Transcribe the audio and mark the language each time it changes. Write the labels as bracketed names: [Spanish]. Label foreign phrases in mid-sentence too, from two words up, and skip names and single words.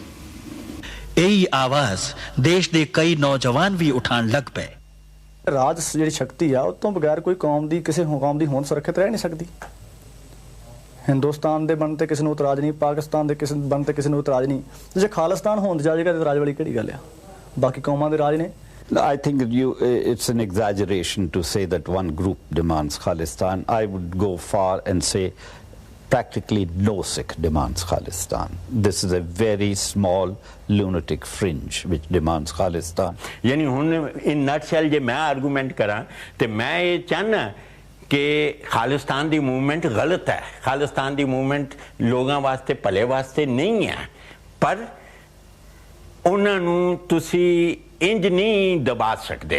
[Punjabi] ਇਹੀ ਆਵਾਜ਼ ਦੇਸ਼ ਦੇ ਕਈ ਨੌਜਵਾਨ ਵੀ ਉਠਾਉਣ ਲੱਗ ਪਏ। ਰਾਜ ਜਿਹੜੀ ਸ਼ਕਤੀ ਆ ਉਹ ਤੋਂ ਬਗੈਰ ਕੋਈ ਕੌਮ ਦੀ, ਕਿਸੇ ਕੌਮ ਦੀ ਹੋਂਦ ਸੁਰੱਖਿਅਤ ਰਹਿ ਨਹੀਂ ਸਕਦੀ। ਹਿੰਦੁਸਤਾਨ ਦੇ ਬਣਨ ਤੇ ਕਿਸੇ ਨੂੰ ਇਤਰਾਜ਼ ਨਹੀਂ, ਪਾਕਿਸਤਾਨ ਦੇ ਬਣਨ ਤੇ ਕਿਸੇ ਨੂੰ ਇਤਰਾਜ਼ ਨਹੀਂ। ਜੇ ਖਾਲਿਸਤਾਨ ਹੋਂਦ ਜਾਏਗਾ ਤੇ ਇਤਰਾਜ਼ ਵਾਲੀ ਕਿਹੜੀ ਗੱਲ ਆ? ਬਾਕੀ ਕੌਮਾਂ ਦੇ ਰਾਜ ਨੇ। [English] No, I think it's an exaggeration to say that one group demands Khalistan. I would go far and say practically no Sikh demands Khalistan. This is a very small lunatic fringe which demands Khalistan. [Punjabi] ਯਾਨੀ ਹੁਣ [English] in nutshell [Punjabi] ਜੇ ਮੈਂ ਆਰਗੂਮੈਂਟ ਕਰਾ ਤੇ ਮੈਂ ਯੇ ਚਾਹਨਾ ਕਿ ਖ਼ਾਲਿਸਤਾਨ ਦੀ ਮੂਵਮੈਂਟ ਗ਼ਲਤ ਹੈ। ਖ਼ਾਲਿਸਤਾਨ ਦੀ ਮੂਵਮੈਂਟ ਲੋਗਾਂ ਵਾਸਤੇ ਭਲੇ ਵਾਸਤੇ ਨਹੀਂ ਹੈ, ਪਰ ਉਨ੍ਹਾਂ ਨੂੰ ਤੁਸੀ ਇੰਜ ਨਹੀਂ ਦਬਾ ਸਕਦੇ।